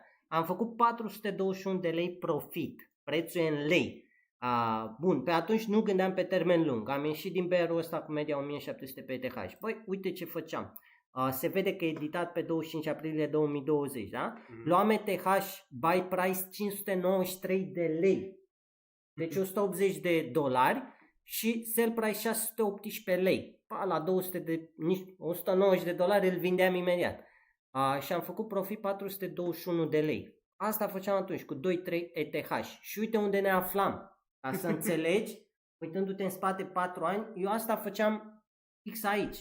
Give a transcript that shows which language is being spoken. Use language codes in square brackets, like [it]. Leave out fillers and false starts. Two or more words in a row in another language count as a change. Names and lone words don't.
[ro] Am făcut 421 de lei profit, prețul e în lei. Bun, pe atunci nu gândeam pe termen lung, am ieșit din bear-ul ăsta cu media 1700 pe ETH. Băi, uite ce făceam. Se vede că e editat pe 25 aprilie 2020, da? Luam ETH [en] buy price [ro] 593 de lei. Deci $180 și [en] sell price [ro] 618 lei. La $190 îl vindeam imediat. Și am făcut profit 421 de lei. Asta făceam atunci cu 2-3 ETH. Și uite unde ne aflam. Ca să înțelegi, uitându-te în spate 4 ani, eu asta făceam fix aici.